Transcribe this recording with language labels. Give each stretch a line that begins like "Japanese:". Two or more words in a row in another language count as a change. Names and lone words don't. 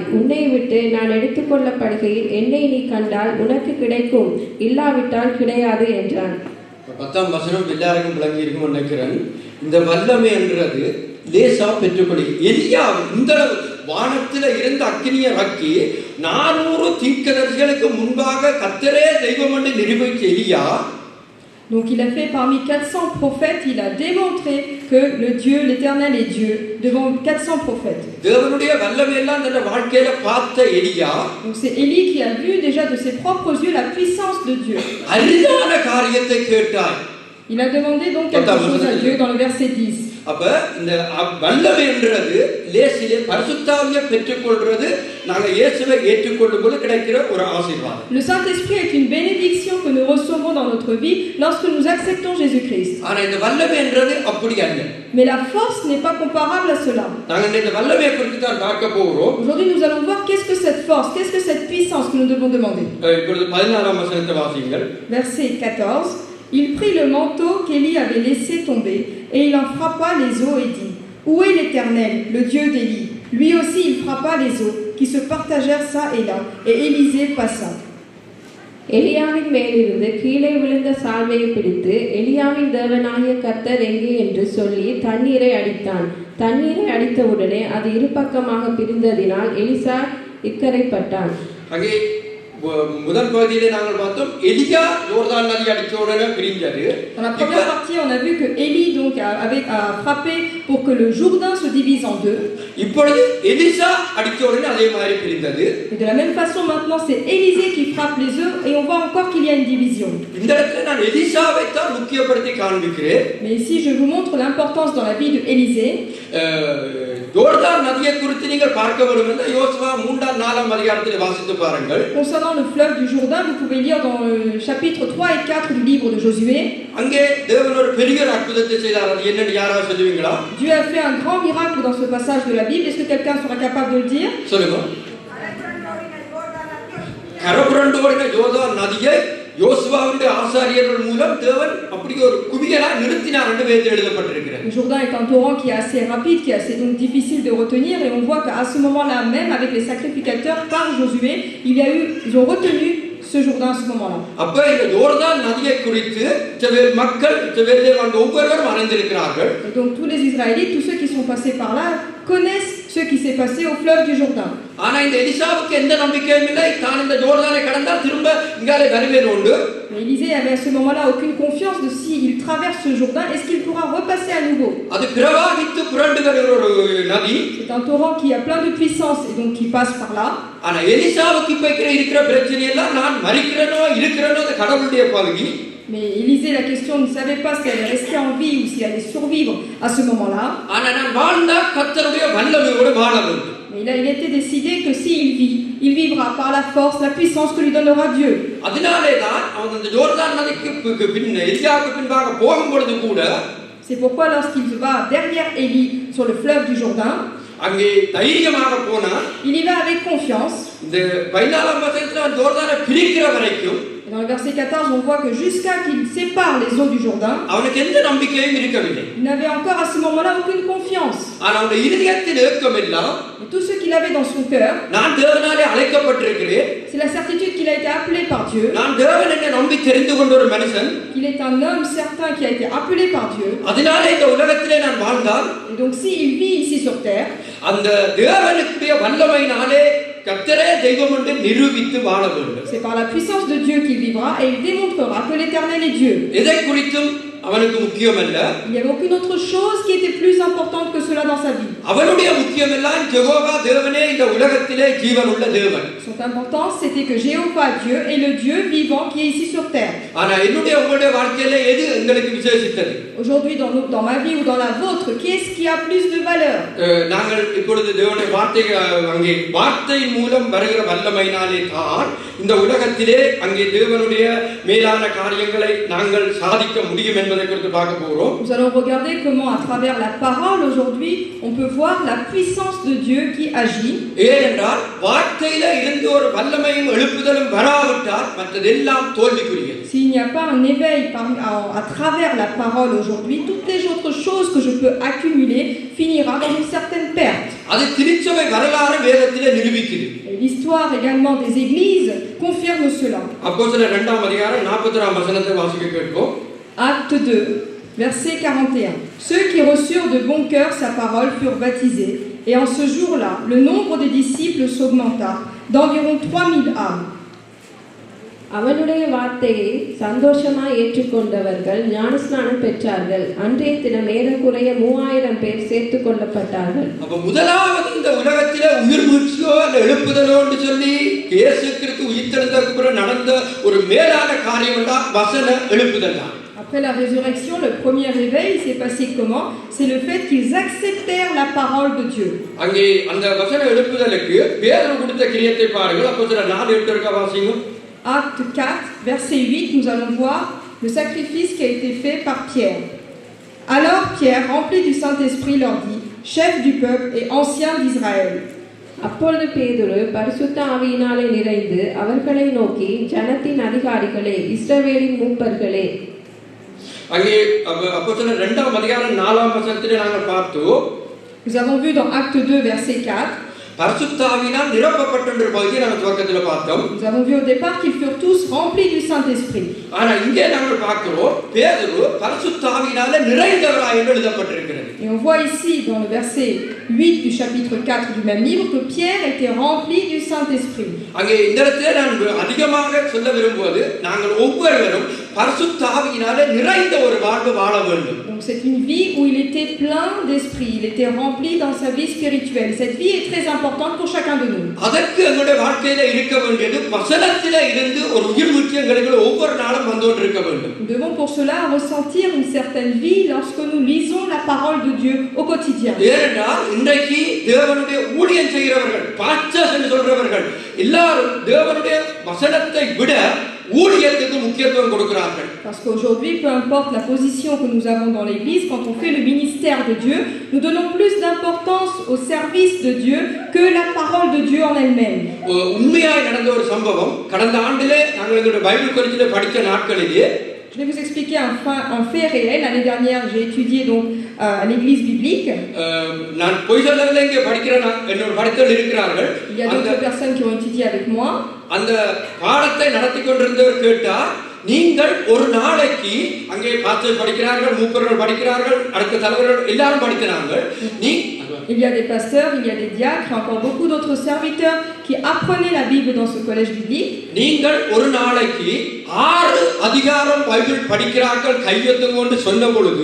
Tamil: உன்னை விட்டு நான் எடுத்துக்கொள்ளப்படுகையில் என்னை நீ கண்டால் உனக்கு கிடைக்கும், இல்லாவிட்டால் கிடையாது என்றான். 10ஆம் வசனம் எல்லாருக்கும் விளங்கி இருக்கும் நினைக்கிறேன். இந்த வல்லமை என்றது லேசா பெற்றுக்கொள்ள எலியா இந்த வானத்தில் இருந்த அக்கினியை இறக்கி 400 தீர்க்கதரிசிகளுக்கு முன்பாக கர்த்தரே தெய்வம் என்று நிரூபித்த எலியா.
French: Donc il a fait parmi 400 prophètes, il a démontré que le Dieu, l'Éternel est Dieu devant 400 prophètes.
Tamil: தேவனுடைய வல்லமை எல்லாம் தன்னுடைய வாழ்க்கையில பார்த்த எலியா.
French: Donc c'est Élie qui a vu déjà de ses propres yeux la puissance de Dieu.
Tamil: அரிதான காரியத்தை கேட்டாய்.
French: Il a demandé donc quelque chose à Dieu dans le verset 10.
Tamil: அப்ப இந்த வல்லமை என்றது லேசிலே பரிசுத்தாவியை பெற்றுக்கொள்றது நாங்க இயேசுவை ஏற்றுக்கொள்ளும்போது கிடைக்கிற ஒரு ஆசீர்வாதம்.
French: Le Saint-Esprit est une bénédiction que nous recevons dans notre vie lorsque nous acceptons Jésus-Christ.
Tamil: ஆனா இந்த வல்லமை என்றது அப்படி அல்ல.
French: Mais la force n'est pas comparable à cela.
Tamil: நாங்க இந்த வல்லமையை குறித்து தான் பார்க்க போறோம்.
French: Aujourd'hui nous allons voir qu'est-ce que cette force, qu'est-ce que cette puissance que nous devons demander.
Tamil: இப்பொழுது 14ஆம் வசனத்தை வாசியுங்கள்.
French: Verset 14. Il prit le manteau qu'Élie avait laissé tomber et il en frappa les eaux et dit: Où est l'Éternel, le Dieu d'Élie? Lui aussi il frappa les eaux qui se partagèrent ça et là, et Élisée passa.
Tamil: எலியாவின் மேலிருந்து கீழே விழுந்த சால்வையை பிடித்து, எலியாவின் தேவனாகிய கர்த்தர் எங்கே என்று சொல்லி தண்ணீரை அடித்தான். தண்ணீரை அடித்தவுடனே அது இருபக்கமாக பிரிந்ததினால் எலிசா இக்கரைப்பட்டான். அங்கே முதல் பகுதியிலே நாங்கள் பார்த்தோம் எலியா யோர்தான் நதி அடிச்ச உடனே பிரிஞ்சது.
French: Dans la première partie, on a vu que Élie donc a frappé pour que le Jourdain se divise en deux.
Tamil: இப்பொழுது எலிசா அடிச்ச உடனே அதே மாதிரி பிரிந்தது.
French: Et de la même façon maintenant c'est Élisée qui frappe les eaux et on voit encore qu'il y a une division.
Tamil: இந்த இடத்துல நான் எலிசாவை தான் முக்கியப்படுத்தி காண்பிக்கிறேன்.
French: Mais ici je vous montre l'importance dans la vie de Élisée.
Tamil: யோர்தான் நதியை குறித்து நீங்கள் பார்க்க வேண்டும் என்றால் யோசுவா 3-4 அதிகாரத்தில் வாசித்து பாருங்கள்.
French: Concernant le fleuve du Jourdain, vous pouvez lire dans le chapitre 3 et 4 du livre de Josué.
Tamil: அங்கே தேவன் ஒரு பெரிய அற்புதத்தை செய்தார். அது என்னன்னு யாராவது சொல்லுவீங்களா?
French: Dieu a fait un grand miracle dans ce passage de la Bible. Est-ce que quelqu'un sera capable de le dire?
Tamil: சொல்லுங்க. கரபுரண்டோடின யோர்தான் நதியை யோசுவாவுடைய ஆசாரியர்கள் மூலம் தேவன் அப்படி ஒரு குவியலா நிறுத்தினார் என்று வேதத்தில் எழுதப்பட்டிருக்கிறது.
French: Le Jourdain est un torrent qui est assez rapide, qui est assez donc difficile de retenir, et on voit qu'à ce moment-là même, avec les sacrificateurs par Josué, ils ont retenu ce Jourdain à ce moment-là.
Tamil: அப்ப இந்த யோர்தான் நதியை குறித்து இஸ்ரவேல் மக்கள் இஸ்ரவேலிலே வாழ்ந்த ஒவ்வொருவரும் அறிந்திருக்கிறார்கள்.
French: Et donc tous les Israélites, tous ceux qui sont passés par là, connaissent ce qui s'est passé au fleuve du Jourdain.
Tamil: ஆனா இந்த எலிசாவுக்கு எந்த நம்பிக்கையும் இல்லை. தான் இந்த யோர்தானை கடந்தால் திரும்ப இங்காலே வருவேன் உண்டு.
French: Mais Élisée avait à ce moment-là aucune confiance de si il traverse ce Jourdain, est-ce qu'il pourra repasser à nouveau?
Tamil: அது பிரவாகித்து புரண்டு வருகிற ஒரு நதி.
French: C'est un torrent qui a plein de puissance et donc qui passe par là.
Tamil: ஆனா எலிசாவுக்கு இப்ப இருக்கிற பிரச்சனை எல்லாம் நான் மரிக்கிறேனோ இருக்கிறேனோ அது கடவுளுடைய பகுதி.
French: Mais Élisée, la question, ne savait pas si elle allait rester en vie ou si elle allait survivre à ce moment-là.
Tamil: ஆனா நான் வாழ்ந்தா கர்த்தருடைய வல்லமையோடு வாழ வேண்டும்.
French: Mais il a été décidé que s'il vit, il vivra par la force, la puissance que lui donnera Dieu.
Tamil: அதனாலே தான் அவன் அந்த யோர்தான் நதிக்கு பின் எலியாவுக்கு பின்பாக போகும்பொழுது கூட
French: C'est pourquoi lorsqu'il va derrière Élie sur le fleuve du Jourdain,
Tamil: அங்கே தைரியமாக போனா
French: il y va avec confiance.
Tamil: இந்த 14ஆம் வசனத்துல யோர்தானை பிரிக்கிற வரைக்கும்
French: Dans le verset 14, on voit que jusqu'à qu'il sépare les eaux du Jourdain,
Tamil: அவனுக்கு எந்த நம்பிக்கையும் இருக்கவில்லை.
French: il n'avait encore à ce moment-là aucune confiance.
Tamil: ஆனா அவனுடைய இதயத்தில் ஏக்கமெல்லாம்
French: Et tout ce qu'il avait dans son cœur,
Tamil: நான் தேவனாலே அழைக்கப்பட்டிருக்கிறேன்.
French: c'est la certitude qu'il a été appelé par Dieu,
Tamil: நான் தேவன் என்னை நம்பி தெரிந்து கொண்ட ஒரு மனுஷன்.
French: qu'il est un homme certain qui a été appelé par Dieu.
Tamil: அதனாலே இந்த உலகத்திலே நான் வாழ்ந்தால்
French: Et donc s'il vit ici sur terre,
Tamil: அந்த தேவனுடைய வல்லமையினாலே கர்த்தரே தெய்வம் என்று நிரூபித்து வாழ வேண்டும்.
French: c'est par la puissance de Dieu qu'il vivra et il démontrera que l'Éternel est Dieu.
Tamil: எதை குறித்தும் அவனுக்கு முக்கியமல்ல.
French: Il n'y avait aucune autre chose qui était plus importante que cela dans sa vie.
Tamil: அவனுடைய முக்கியமெல்லாம் யெகோவா தேவனே இந்த உலகத்திலே ஜீவனுள்ள தேவன்.
French: Son importance c'était que Jéhovah Dieu est le Dieu vivant qui est ici sur terre.
Tamil: ஆனா என்னுடைய உங்களுடைய வாழ்க்கையில எது உங்களுக்கு விசேஷித்தது?
French: Aujourd'hui dans ma vie ou dans la vôtre, qu'est-ce qui a plus de valeur?
Tamil: நாங்கள் இப்பொழுது தேவனுடைய வார்த்தை அங்கே வார்த்தையின் மூலம் வருகிற வல்லமையினாலே தான் இந்த உலகத்திலே அங்கே தேவனுடைய மேலான காரியங்களை நாங்கள் சாதிக்க முடியும் என்பதை குறித்து பார்க்க போகிறோம்.
French: Nous allons regarder comment à travers la parole aujourd'hui on peut voir la puissance de Dieu qui agit.
Tamil: ஏனென்றால் வார்த்தையில இருந்து ஒரு வல்லமையும் எழுப்புதலும் வராவிட்டால் மற்றதெல்லாம் தோல்விக்குரியது.
French: S'il n'y a pas un éveil à travers la parole aujourd'hui, toutes les autres choses que je peux accumuler finira dans une certaine perte.
Tamil: அது திருச்சபை வரலாறு வேதத்திலே நிரூபிக்குது.
French: L'histoire également des églises confirme cela.
Tamil: அப்போஸ்தலர் 2ஆம் அதிகாரம் 40ஆம் வசனத்தை வாசிக்க கேட்போம்.
French: Acte 2, verset 41. Ceux qui reçurent de bon cœur sa parole furent baptisés, et en ce jour-là, le nombre des disciples s'augmenta d'environ 3000 âmes.
Tamil: அவனுடைய வார்த்தையை சந்தோஷமாய் ஏற்றுக்கொண்டவர்கள் ஞானஸ்நானம் பெற்றார்கள். அன்றைய தினம் ஏறக்குறைய 3000 பேர் சேர்த்துக் கொள்ளப்பட்டார்கள். அப்ப முதலாவது இந்த உலகத்திலே உயிர் மூச்சோ அல்ல எழுப்புதலோ என்று சொல்லி இயேசு கிறிஸ்து உயிர்த்தெழுந்ததற்கு பிறகு நடந்த ஒரு மேலான காரியம் தான் வசன எழுப்புதல் தான்.
French: Après la résurrection, le premier réveil s'est passé comment? C'est le fait qu'ils acceptèrent la parole de Dieu.
Tamil: அங்கே அந்த வசன எழுப்புதலுக்கு பேதுரு கொடுத்த கிரியத்தை பாருங்கள். அப்போஸ்தலர் 4:8 இருக்க வாசிங்க.
French: Acte 4, verset 8, nous allons voir le sacrifice qui a été fait par Pierre. Alors Pierre, rempli du Saint-Esprit, leur dit: chef du peuple et ancien d'Israël.
Tamil: அப்பொழுது பேதுரு பரிசுத்த ஆவியினாலே நிறைந்து அவர்களை நோக்கி, ஜனத்தின் அதிகாரிகளே, இஸ்ரவேலின் மூப்பர்களே, அங்கே அப்போஸ்தலர் 2ஆம் அதிகாரம் 4ஆம் வசனத்திலே நாங்கள் பார்த்தோம்.
French: Nous avons vu dans Acte 2, verset 4.
Tamil: பரிசுத்தாவினால் நிரப்பப்பட்ட ஒரு பகுதியை நாங்கள் துவக்கத்தில் பார்த்தோம்.
French: Nous avons vu au départ qu'ils furent tous remplis du Saint-Esprit.
Tamil: ஆனா இங்கே நாங்கள் பார்க்கிறோம் பேதுரு பரிசுத்தாவினால நிறைந்தவராய் என்று எழுதப்பட்டிருக்கிறது.
French: Et on voit ici dans le verset 8 du chapitre 4 du même livre que Pierre était rempli du Saint-Esprit.
Tamil: அங்கே இந்த இடத்துல நான் அதிகமாக சொல்ல விரும்புவது நாங்கள் ஒவ்வொருவரும் பரிசுத்தாவினால நிறைந்த ஒரு வாழ்வு வாழ வேண்டும்.
French: Donc c'est une vie où il était plein d'esprit, il était rempli dans sa vie spirituelle. Cette vie est très importante pour chacun de nous.
Tamil: அதற்கு எங்களுடைய வாழ்க்கையில இருக்க வேண்டியது வசனத்திலே இருந்து ஒரு உயிர் முக்கியங்களுக்கு ஒவ்வொரு நாளும் வந்து கொண்டிருக்க வேண்டும்.
French: Nous devons pour cela ressentir une certaine vie lorsque nous lisons la parole de Dieu au quotidien.
Tamil: ஏனென்றால் இன்றைக்கு தேவனுடைய ஊழியம் செய்கிறவர்கள் பாஸ்டர்ஸ் என்று சொல்றவர்கள் எல்லாரும் தேவனுடைய வசனத்தை விட ஊழியத்துக்கு முக்கியத்துவம் கொடுக்கிறார்கள்.
French: Parce qu'aujourd'hui, peu importe la position que nous avons dans l'église, quand on fait le ministère de Dieu, nous donnons plus d'importance au service de Dieu que la parole de Dieu en elle-même.
Tamil: உண்மையாய் நடந்த ஒரு சம்பவம் கடந்த ஆண்டிலே நாங்கள் எங்களுடைய பைபிள் காலேஜிலே படித்த நாட்களிலே
French: Je vais vous expliquer un fait réel. L'année dernière, j'ai étudié donc à l'église biblique.
Tamil: நான் போய் சொல்லவில்லை, இங்கே படிக்கிற என்னோட படித்தல் இருக்கிறார்கள்.
French: Il y a d'autres personnes qui ont étudié avec moi.
Tamil: அந்த பாடத்தை நடத்தி கொண்டிருந்தவர் கேட்டார், நீங்கள் ஒரு நாளைக்கு அங்கே பாஸ்டர் படிக்கிறார்கள், மூப்பர்கள் படிக்கிறார்கள், அடுத்த தலைவர்கள் எல்லாரும் படிக்கிறார்கள்.
French: Il y a des pasteurs, il y a des diacres, encore beaucoup d'autres serviteurs qui apprenaient la Bible dans ce collège biblique.
Tamil: நீங்கள் ஒரு நாளைக்கு 6 அதிகாரம் பைபிள் படிக்கிறார்கள் கையெழுத்துங்கொண்டு சொன்ன பொழுது